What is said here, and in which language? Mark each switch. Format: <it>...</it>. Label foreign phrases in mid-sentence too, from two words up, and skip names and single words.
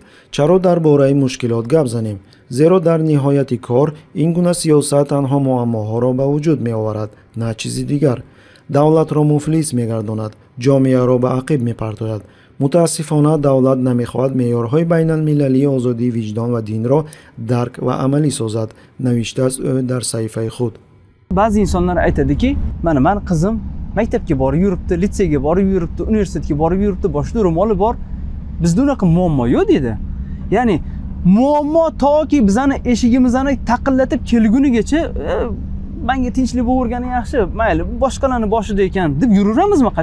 <fa>چرا درباره مشکلات گپ زنیم؟ زیرا در نهایت کار این گونه سیاست تنها معماها را به وجود می آورد، نه چیزی دیگر. دولت را مفلس می‌گرداند، جامعه را به عقب می‌پرتاید. متاسفانه دولت نمی‌خواهد معیارهای بین المللی آزادی وجدان و دین را درک و عملی سازد، نوشته است او در صفحه خود.</fa> <uz>بعضی insonlar aytadiki, mana qizim maktabga borib yuribdi, litseyga borib yuribdi, universitetga borib yuribdi, boshida ro'moli bor. Bizda unaqa muammo yo'q dedi. Ya'ni muammo toki bizani eshigimizni taqillatib kelgunigacha menga tinchlik bo'vergani yaxshi, mayli boshqalarning boshida ekan deb yuraveramizmi?</uz>